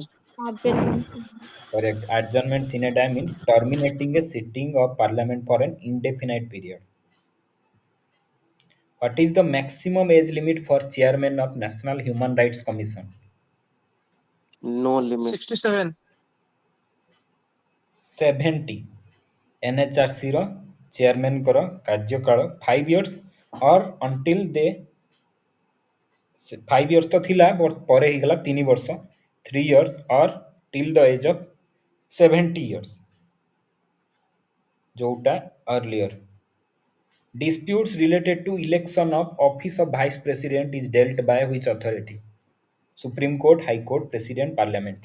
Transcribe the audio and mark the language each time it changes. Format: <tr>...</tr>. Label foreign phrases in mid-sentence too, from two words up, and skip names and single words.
<en>correct adjournment sine die means terminating a sitting of parliament for an indefinite period. What is the maximum age limit for chairman of National Human Rights Commission? No limit. 67. 70 NHRC</en> <or>ର ଚେୟାରମ୍ୟାନଙ୍କର କାର୍ଯ୍ୟକାଳ</or> <en>5 years or until they 5 years</en> <or>ତ ଥିଲା</or> <en>but</en> <or>ପରେ ହେଇଗଲା 3 ବର୍ଷ</or> <en>3 years or till the age of 70 years ଯୋଉଟା earlier. Disputes related to election of office of vice president is dealt by which authority? Supreme Court, High Court, President, Parliament.</en>